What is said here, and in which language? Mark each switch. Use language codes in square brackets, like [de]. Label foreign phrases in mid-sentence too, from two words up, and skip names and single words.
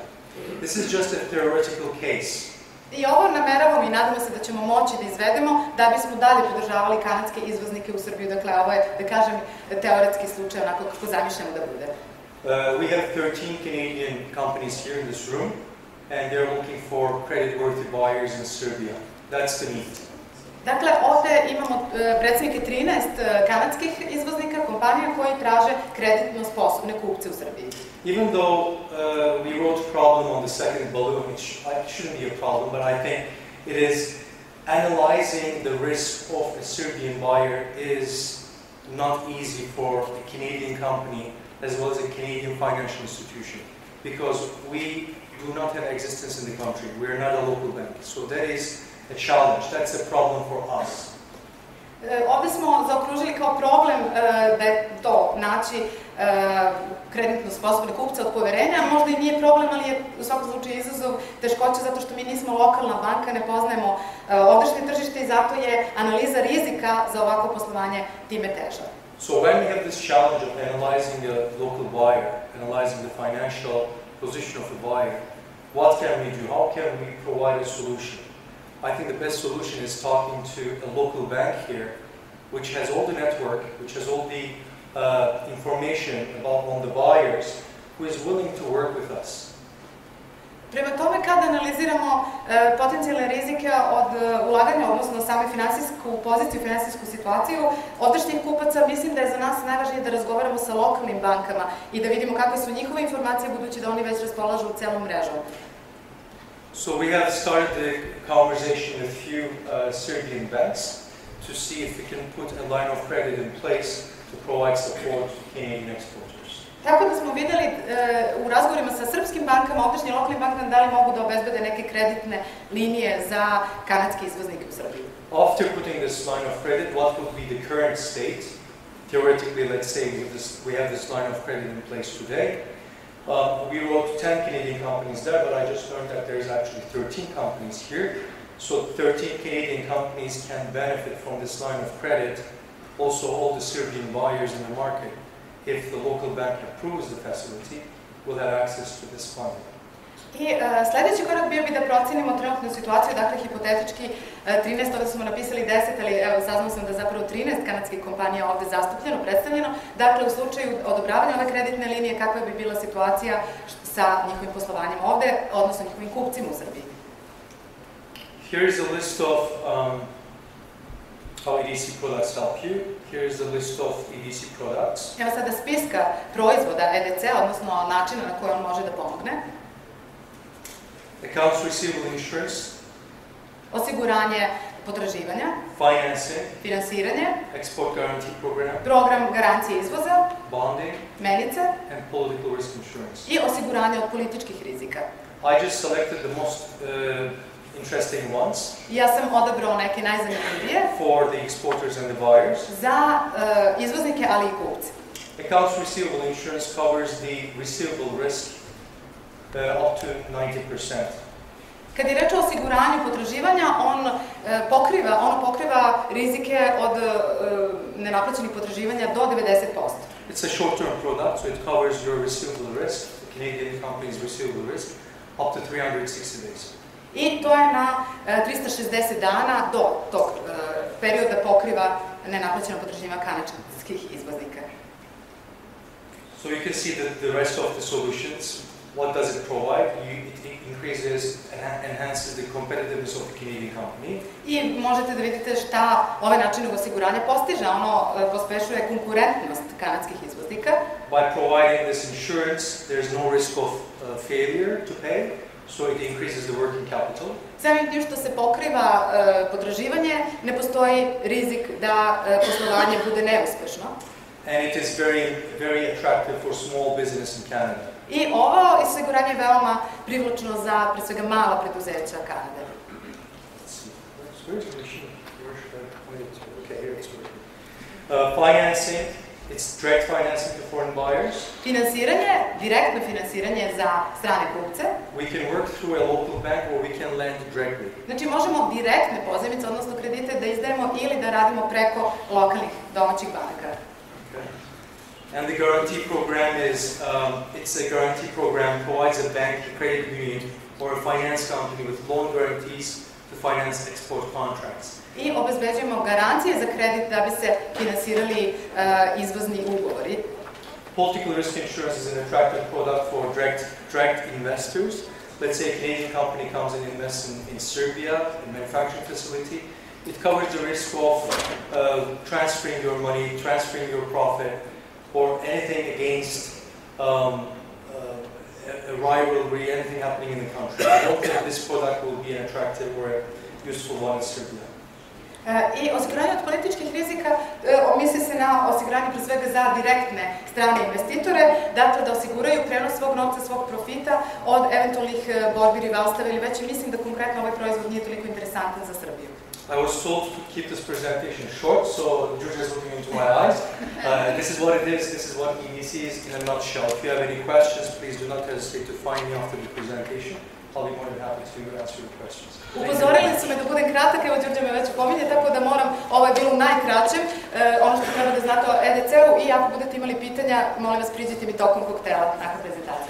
[en] This is just a theoretical case. [sr] I ovo nameravamo i nadamo se da ćemo moći da izvedemo da bismo dalje podržavali kanadske izvoznike u Srbiju. Dakle, ovo je, da kažem, teoretski slučaj, onako kako zamišljamo da bude. [en] We have 13 Canadian companies here in this room, and they're looking for credit-worthy buyers in Serbia. That's the need. [sr] Dakle, ovde imamo predstavnike 13 kanadskih izvoznika, kompanija koji traže kreditno sposobne kupce u Srbiji. [en] Even though we wrote problem on the second balloon, it shouldn't be a problem, but I think it is analyzing the risk of a Serbian buyer is not easy for a Canadian company as well as a Canadian financial institution, because we do not have existence in the country. We are not a local bank, so that is a challenge. That's a problem for us. [sr] Ovde smo zaokružili kao problem da je to naći kreditno sposobne kupce od poverenja, možda i nije problem, ali je u svakom slučaju izazov, teškoća zato što mi nismo lokalna banka, ne poznajemo ovdašnje tržište i zato je analiza rizika za ovako poslovanje time teža. [en] So when we have this challenge of analyzing the local buyer, analyzing the financial position of the buyer, what can we do? How can we provide a solution? I think the best solution is talking to a local bank here, which has all the network, which has all the information on the buyers, who is willing to work with us. [sr] Prema tome, kada analiziramo potencijalne rizike od ulaganja, odnosno same finansijsku poziciju, finansijsku situaciju, ovdašnjih kupaca, mislim da je za nas najvažnije da razgovaramo sa lokalnim bankama i da vidimo kakve su njihove informacije, budući da oni već raspolažu celom mrežom. [en] So we have started the conversation with a few Serbian banks to see if we can put a line of credit in place to provide support to Canadian exporters. [sr] Tako da smo videli u razgovorima sa srpskim bankama, ovdašnji lokalnim bankama, da li mogu da obezbede neke kreditne linije za kanadske izvoznike u Srbiji. [en] After putting this line of credit, what would be the current state? Theoretically, let's say we have this line of credit in place today. We wrote 10 Canadian companies there, but I just learned that there's actually 13 companies here. So 13 Canadian companies can benefit from this line of credit. Also, all the Serbian buyers in the market, if the local bank approves the facility, will have access to this funding. [sr] I sledeći korak bio bi da procenimo trenutnu situaciju, dakle hipotetički 13, ovde smo napisali 10, ali evo saznao sam da zapravo 13 kanadskih kompanija ovde zastupljeno, predstavljeno. Dakle, u slučaju odobravanja ove kreditne linije, kakva bi bila situacija sa njihovim poslovanjem ovde, odnosno njihovim kupcima u Srbiji. [en] Here is a list of how EDC products help you. Here is the list of EDC products. [sr] Evo sada spiska proizvoda EDC, odnosno načina na koji on može da pomogne. [en] Accounts receivable insurance. [sr] Osiguranje potraživanja, [en] financing, [sr] finansiranje, [en] export guarantee program, [sr] program garancije izvoza, [en] bonding, [sr] menice [en] and political risk insurance. [sr] i osiguranje od političkih rizika. [en] I just selected the most interesting ones [sr] Ja sam odabrao neke najzanimljivije [en] for the exporters and the buyers. [sr] za izvoznike, ali i kupce. [en] Accounts receivable insurance covers the receivable risk up to 90%. [sr] Kad je reč o osiguranju potraživanja, ono pokriva rizike od nenaplaćenih potraživanja do 90%. [en] It's a short-term product, so it covers your receivable risk, the Canadian company's receivable risk, up to 360 days. [sr] I to je na 360 dana do tog perioda pokriva nenaplaćeno potraživanja kanadskih izvoznika. [en] So you can see the rest of the solutions. What does it provide? It increases and enhances the competitiveness of the Canadian company. [sr] I možete da vidite šta ovaj način osiguranja postiže. Ono pospešuje konkurentnost kanadskih izvoznika. [en] By providing this insurance, there's no risk of failure to pay, so it increases the working capital. [sr] Samim tim što se pokriva potraživanje, ne postoji rizik da poslovanje bude neuspešno. [en] And it is very attractive for small business in Canada. [sr] I ovo osiguranje je veoma privlačno za, pre svega, mala preduzeća Kanade. [en] Financing, it's direct financing to foreign buyers. [sr] Finansiranje, direktno finansiranje za strane kupce. [en] We can work through a local bank or we can lend directly. [sr] Znači možemo direktne pozajmice, odnosno kredite, da izdajemo ili da radimo preko lokalnih domaćih banaka. [en] And the guarantee program is, it's a guarantee program provides a bank, a credit union, or a finance company with loan guarantees to finance export contracts. [sr] I obezbeđujemo garancije za kredit da bi se finansirali izvozni ugovori. [en] Political risk insurance is an attractive product for direct investors. Let's say a Canadian company comes and invests in Serbia, a manufacturing facility. It covers the risk of transferring your money, transferring your profit, or anything against a rivalry, anything happening in the country. I don't think this product will be an attractive or a useful one in Serbia. [sr] I osiguranje od političkih rizika misli se na osiguranje pre svega za direktne strane investitore, dakle da osiguraju prenos svog novca, svog profita od eventualnih borbi, rivalstava ili već, mislim da konkretno ovaj proizvod nije toliko interesantan za Srbiju. [en] I was told to keep this presentation short, so Georgia is looking into my eyes. This is what it is, this is what EDC is in a nutshell. If you have any questions, please do not hesitate to find me after the presentation. I'll be more than happy to answer your questions. [sr] Upozorili su me da budem kratak, evo Đurđe me već pominje, tako da moram, ovo je bilo u najkraćem, ono što treba da znate o EDC-u i ako budete imali pitanja, molim vas priđite mi tokom koktela nakon prezentacije.